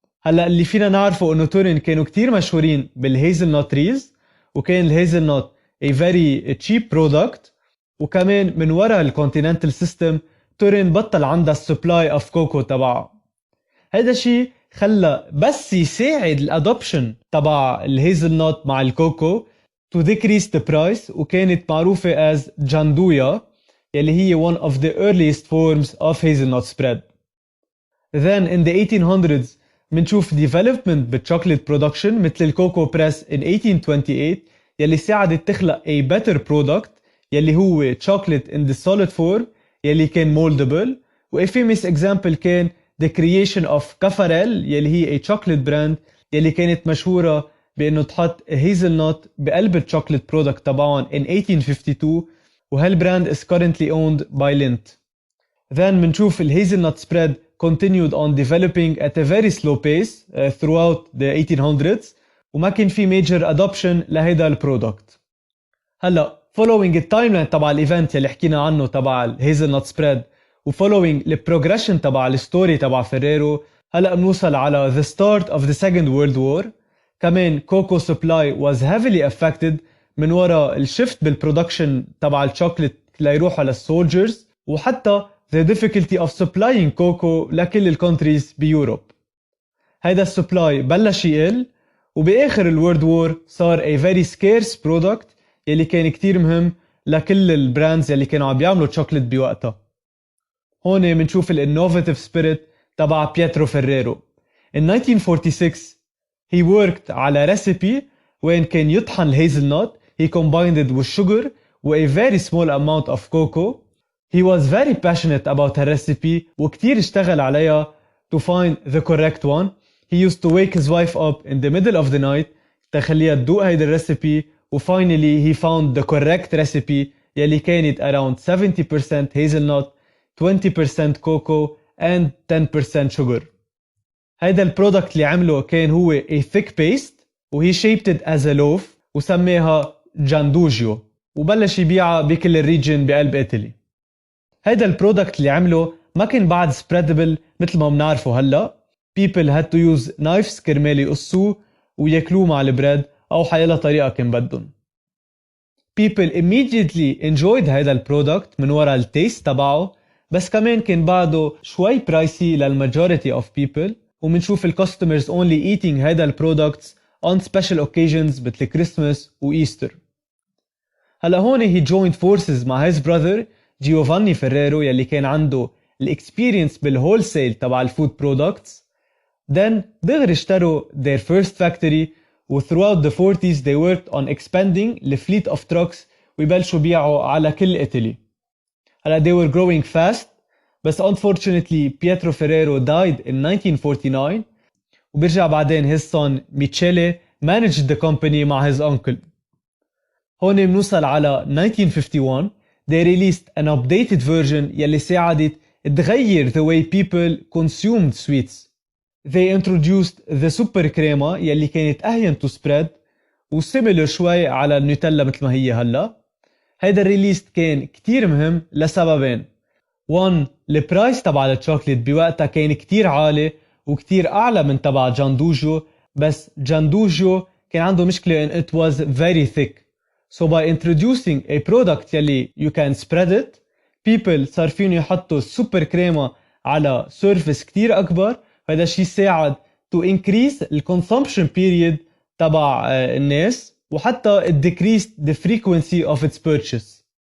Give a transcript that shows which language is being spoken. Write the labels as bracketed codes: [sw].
[ar] هلا اللي فينا نعرفه انه تورين كانوا كتير مشهورين بالهيزلنت تريز وكان الهيزلنت [en] a very cheap product [ar] وكمان من وراء الكونتيننتال سيستم تورين بطل عندها السبلاي اوف كوكو تبعها. هذا الشيء خلى بس يساعد الادوبشن تبع الهيزلنت مع الكوكو [en] to decrease the price [ar] وكانت معروفة as جاندويا يلي هي [en] one of the earliest forms of hazelnut spread. Then in the 1800s [ar] منشوف [en] development بالchocolate production [ar] مثل الكوكو بريس [en] in 1828 [ar] يلي ساعدت تخلق [en] a better product يلي هو chocolate in the solid form يلي كان moldable و a famous example كان the creation of كافاريل يلي هي a chocolate brand [ar] يلي كانت مشهورة بأنه تحط [en] hazelnut بقلب الchocolate product تبعهم in 1852 [ar] وهالبراند [en] is currently owned by Lindt. Then [ar] منشوف [en] الhazelnut spread continued on developing at a very slow pace throughout the 1800s [ar] وما كان في [en] major adoption [ar] لهيدا البرودكت. هلا following التايملاين تبع الايفنت اللي حكينا عنه تبع الهيزلنت سبريد و following البروجريشن تبع الستوري تبع فيريرو هلا بنوصل على [en] the start of the Second World War. [ar] كمان كوكو [en] supply was heavily affected [ar] من وراء الشفت بالبرودكشن تبع الشوكليت ليروحوا للسولجرز وحتى [en] the difficulty of supplying [ar] كوكو لكل الكونتريز بيوروب. هيدا السبلاي بلش يقل وبآخر الورد وور صار [en] a very scarce product [ar] يلي كان كتير مهم لكل البراندز يلي كانوا عم بيعملوا شوكليت بوقتها. هون منشوف الانوفاتيف سبيريت تبع بيترو فيريرو. [en] In 1946 he worked على recipe [ar] وين كان يطحن الهيزلنوت. [en] He combined it with sugar و a very small amount of cocoa. He was very passionate about her recipe [ar] وكتير اشتغل عليها [en] to find the correct one. He used to wake his wife up in the middle of the night [ar] تخليها تدوق هيدا الريسيبي [en] و finally he found the correct recipe يلي كانت around 70% hazelnut, 20% cocoa and 10% sugar. [ar] هيدا البرودكت اللي عمله كان هو [en] a thick paste [ar] و [en] he shaped it as a loaf [ar] وسميها جاندوجيو وبلش يبيعها بكل الريجن بقلب إيطالي. هيدا البرودكت اللي عمله ما كان بعد spreadable مثل ما بنعرفه هلا. [en] People had to use knives [ar] كرمال يقصوه وياكلوه مع البريد أو حيلا طريقة كان بدهم. [en] People immediately enjoyed [ar] هيدا البرودكت من وراء التيست تبعه بس كمان كان بعده شوي برايسي للمajority of people ومنشوف الكاستمرز [en] only eating [ar] هيدا البرودكتس [en] on special occasions [ar] مثل كريسماس وإيستر. هلا هون [en] he joined forces [ar] مع his brother جيوفاني فيريرو يلي كان عنده الاكسبيرينس بالهولسيل تبع الفود برودكتس. [en] Then [ar] دغري اشتروا [en] their first factory و throughout the 40s they worked on expanding the fleet of trucks [ar] ويبلشوا بيعوا على كل إيطالي. [en] هلا they were growing fast بس unfortunately Pietro Ferrero died in 1949 [ar] وبرجع بعدين [en] his son Michele managed the company مع his uncle. [ar] هون بنوصل على [en] 1951 they released an updated version [ar] يلي ساعدت تغير [en] the way people consumed sweets. They introduced the super crema [ar] يلي كانت أهين to spread وسيميلر شوي على النوتيلا مثل ما هي هلا. هيدا الريليست كان كتير مهم لسببين. 1. البرايس تبع الشوكليت بوقتها كان كتير عالي وكتير أعلى من تبع جاندوجو بس جاندوجو كان عنده مشكلة [en] in it was very thick. So by introducing a product يلي you can spread it people [ar] صار فينو يحطوا السوبر كريمة على [en] surface [ar] كتير أكبر. هذا الشيء ساعد [en] to increase the consumption period [ar] تبع الناس وحتى [en] it decreased the frequency of its purchase.